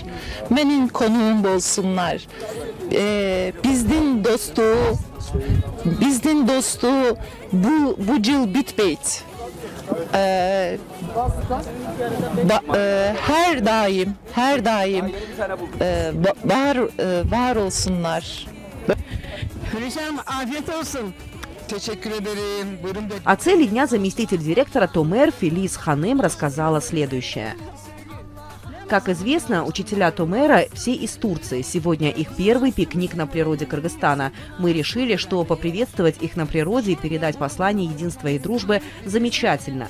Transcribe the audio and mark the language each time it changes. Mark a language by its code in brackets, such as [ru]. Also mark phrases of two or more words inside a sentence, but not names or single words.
[tr] Benim konuğum bolsunlar. Bizden dostu bu cıl bitbeyt. Her daim var olsunlar. Hürriyem, afiyet olsun. Teşekkür ederim. Buyurun. [ru] О цели дня заместитель директора Томер Филис Ханым рассказала следующее. Как известно, учителя Томера все из Турции. Сегодня их первый пикник на природе Кыргызстана. Мы решили, что поприветствовать их на природе и передать послание единства и дружбы замечательно.